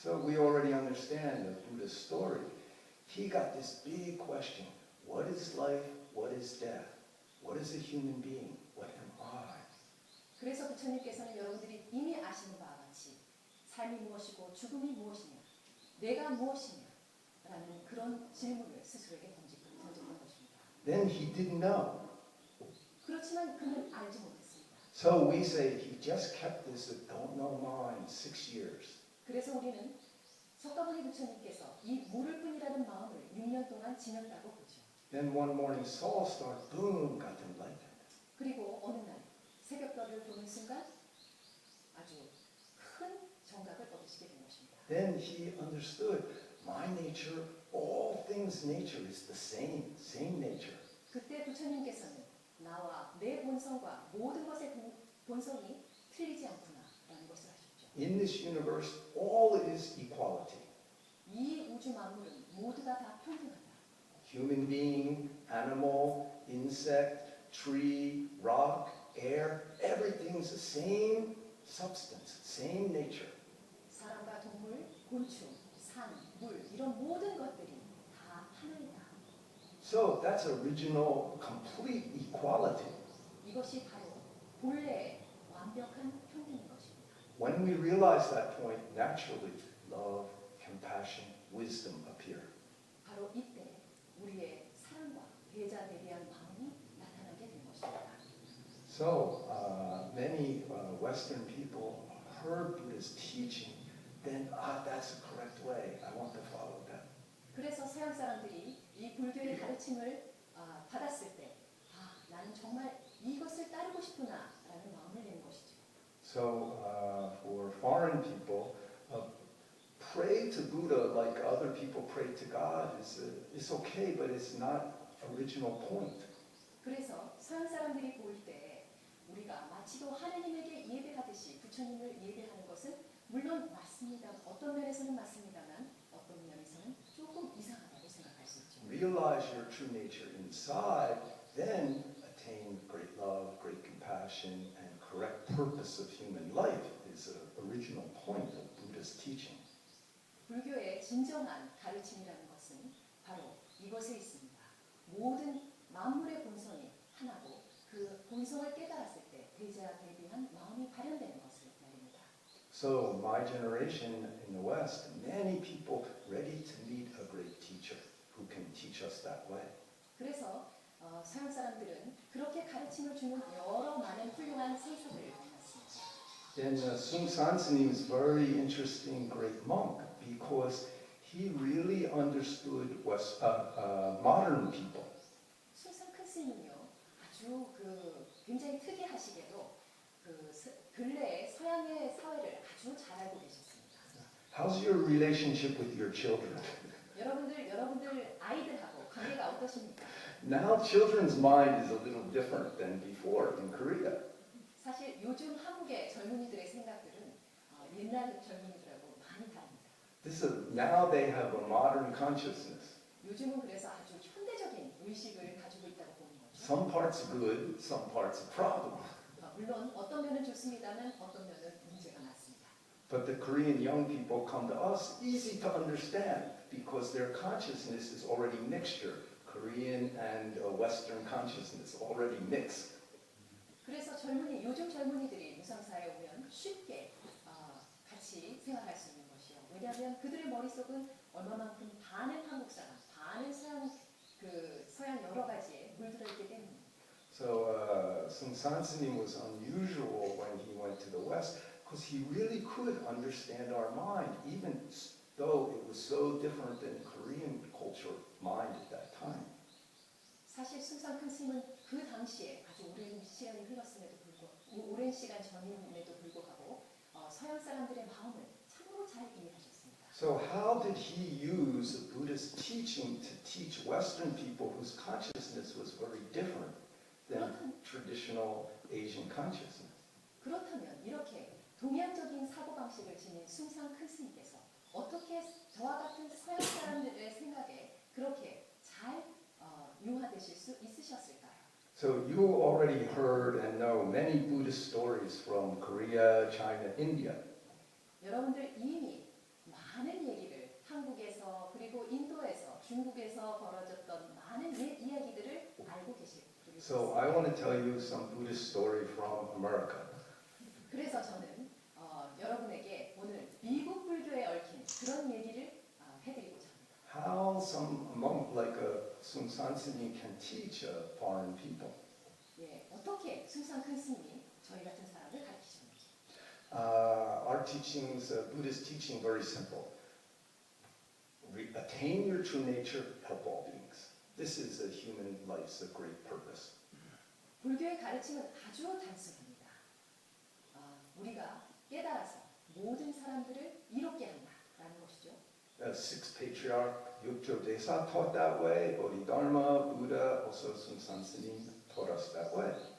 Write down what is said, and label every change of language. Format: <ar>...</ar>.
<en>So we already understand the Buddha's story. He got this big question. What is life? What is death? What is a human being? What am I?</en> <ko>그래서 부처님께서는 여러분들이 이미 아시는 바와 같이 삶이 무엇이고 죽음이 무엇이냐, 내가 무엇이냐 라는 그런 질문을 스스로에게 던졌던 것입니다.</ko> <en>Then he didn't know.</en> <ko>그렇지만 그는 알지 못했습니다.</ko> <en>So we say he just kept this don't know mind 6 years.</en> <ko>그래서 우리는 석가모니 부처님께서 이 모를 뿐이라는 마음을 6년 동안 지녔다고 보죠.</ko> <en>Then one morning Saul started, boom, got enlightened.</en> <ko>그리고 어느 날 새벽별을 보는 순간 아주 큰 정각을 얻으시게 된 것입니다.</ko> <en>Then he understood my nature, all things nature is the same nature.</en> <ko>그때 부처님께서는 나와 내 본성과 모든 것의 본성이 틀리지 않구나라는 것을 아셨죠.</ko> <en>In this universe, all is equality.</en> <ko>이 우주 만물은 모두가 다 평등하다.</ko> <en>Human being, animal, insect, tree, rock, air, everything's the same substance, same nature.</en> <ko>사람과 동물, 곤충, 산, 물 이런 모든 것들이 다 하나이다.</ko> <en>So that's original, complete equality.</en> <ko>이것이 바로 본래의 완벽한 평등인 것입니다.</ko> <en>When we realize that point, naturally, love, compassion, wisdom appear.</en> <ko>바로 이때 우리의 사랑과 배자 대비한 마음이 나타나게 된 것입니다.</ko> <en>So many Western people heard Buddha's teaching, then that's the correct way. I want to follow that.</en> <ko>그래서 서양 사람들이 이 불교의 가르침을 받았을 때, 나는 정말 이것을 따르고 싶구나라는 마음을 내는 것이죠.</ko> <en>So for foreign people, pray to Buddha like other people pray to God is okay, but it's not original point.</en> <ko>그래서 서양 사람들이 볼 때 우리가 마치도 하느님에게 예배하듯이 부처님을 예배하는 것은 물론 맞습니다. 어떤 면에서는 맞습니다만 어떤 면에서는 조금 이상하다고 생각할 수 있죠.</ko> <en>Realize your true nature inside, then attain great love, great compassion, and correct purpose of human life is the original point of Buddha's teaching.</en> <ko>불교의 진정한 가르침이라는 것은 바로 이것에 있습니다. 모든 만물의 본성이 하나고 그 본성을 깨달았을 때 대자 대비한 마음이 발현되는 것을 말입니다.</ko> <en>So my generation in the West, many people ready to meet a great teacher who can teach us that way.</en> <ko>그래서 서양 사람들은 그렇게 가르침을 주는 여러 많은 훌륭한 선생을 만났습니다.</ko> <en>Then Sung San S님 is very interesting great monk because he really understood modern people.</en> <ko>숭산 큰 스님이요 아주 굉장히 특이하시게도 근래에 서양의 사회를 아주 잘 알고 계셨습니다.</ko> <en>How's your relationship with your children?</en> <ko>여러분들 아이들하고 관계가 어떠십니까?</ko> <en>Now children's mind is a little different than before in Korea.</en> <ko>사실 요즘 한국의 젊은이들의 생각들은 옛날 젊은이들하고 많이 다릅니다.</ko> <en>Now they have a modern consciousness.</en> <ko>요즘은 그래서 아주 현대적인 의식을 가지고 있다고 보는 거죠.</ko> <en>Some parts good, some parts a problem.</en> <ko>물론 어떤 면은 좋습니다만 어떤 면은 문제가 많습니다.</ko> <en>But the Korean young people come to us easy to understand because their consciousness is already mixture. Korean and Western consciousness already mixed.</en> <ko>그래서 요즘 젊은이들이 무상사에 오면 쉽게 같이 생활할 수 있는 것이요. 왜냐하면 그들의 머릿속은 얼마만큼 반은 한국 사람, 반은 서양 여러 가지에 물들어 있기 때문입니다.</ko> <en>So Seung San Snim was unusual when he went to the West because he really could understand our mind, even though it was so different than Korean culture mind at that time.</en> <ko>사실 숭상 큰 스님은 그 당시에 아주 오랜 시간이 흘렀음에도 불구하고 오랜 시간 전임에도 불구하고 서양 사람들의 마음을 참으로 잘 이해하셨습니다.</ko> <en>So how did he use the Buddhist teaching to teach Western people whose consciousness was very different than traditional Asian consciousness?</en> <ko>그렇다면 이렇게 동양적인 사고방식을 지닌 숭상 큰 스님께서 어떻게 저와 같은 서양 사람들의 생각에 그렇게 잘 융화되실 수 있으셨을까요?</ko> <en>So you already heard and know many Buddhist stories from Korea, China, India.</en> <ko>여러분들 이미 많은 얘기를 한국에서 그리고 인도에서 중국에서 벌어졌던 많은 옛 이야기들을 알고 계실 거예요.</ko> <en>So I want to tell you some Buddhist story from America.</en> <ko>그래서 저는 여러분에게 오늘 미국 불교에 얽힌 그런 얘기를 해드리고자 합니다.</ko> <en>How some monk like Seung San Snim can teach foreign people.</en> <ko>예, 어떻게 숭상 큰 스님이 저희 같은 사람을 가르치셨는지.</ko> <en>Our teachings, Buddhist teaching, very simple. Attain your true nature, help all beings. This is a human life's great purpose.</en> <ko>불교의 가르침은 아주 단순합니다. 우리가 깨달아서 모든 사람들을 이롭게 한다라는 것이죠.</ko> <en>Sixth patriarch Yukjo Desa taught that way. Bodhidharma, Buddha, also Seung San Snim taught us that way.</en>